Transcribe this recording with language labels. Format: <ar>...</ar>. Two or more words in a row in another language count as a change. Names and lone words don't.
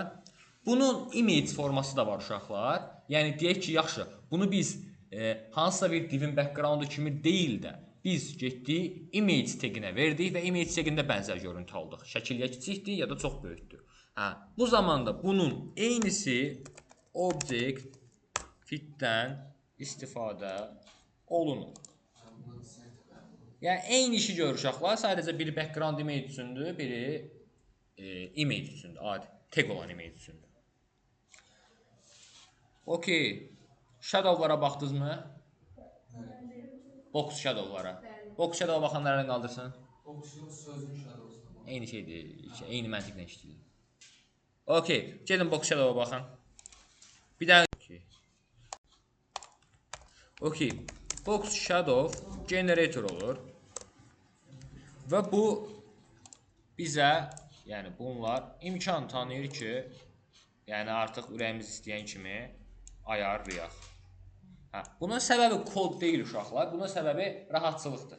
<az>Bunun image forması da var uşaqlar. Yəni deyək ki, yaxşı, bunu biz hansısa bir divin backgroundu kimi deyil də, biz getdik</az> <en>image taginə</en> <az>verdik və</az> <en>image tagində</en> <az>bənzər görüntü aldıq. Şəkil ya kiçikdir ya da çox böyükdür. Hə, bu zamanda bunun eynisi</az> <en>object fitdən</en> <az>istifadə olunur. Yəni eyni işi görür uşaqlar, sadəcə biri</az> <en>background image</en> <az>üçündür, biri image üçündür, adi, tag olan image üçündür. Okey, shadowlara baxdınızmı?</az> <en>Box shadowlara. Box shadow'a</en> <az>baxanlar əlini qaldırsın. Boxun sözün shadowsuna bax. Eyni şeydir, eyni məntiqlə işləyir. Okey, gəlin</az> <en>box shadow'a</en> <az>baxın. Bir daha. Okey,</az> <en>box shadow generator</en> <az>olur. Və bu bizə, yəni bunlar imkan tanıyır ki, yəni artıq ürəyimiz istəyən kimi ayarlayaq. Hə, bunun səbəbi kod deyil uşaqlar, bunun səbəbi rahatçılıqdır.</az>